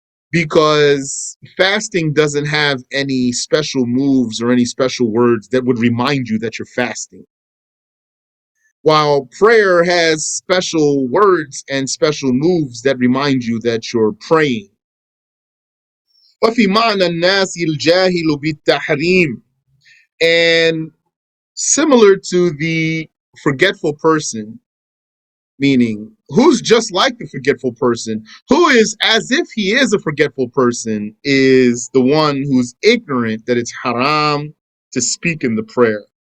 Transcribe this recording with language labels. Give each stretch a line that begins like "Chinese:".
English: Because fasting doesn't have any special moves or any special words that would remind you that you're fasting. While prayer has special words and special moves that remind you that you're praying.
Arabic: وفي معنى الناس الجاهل بالتحريم.
English: And similar to the forgetful person, meaning who's just like the forgetful person, who is as if he is a forgetful person, is the one who's ignorant that it's haram to speak in the prayer.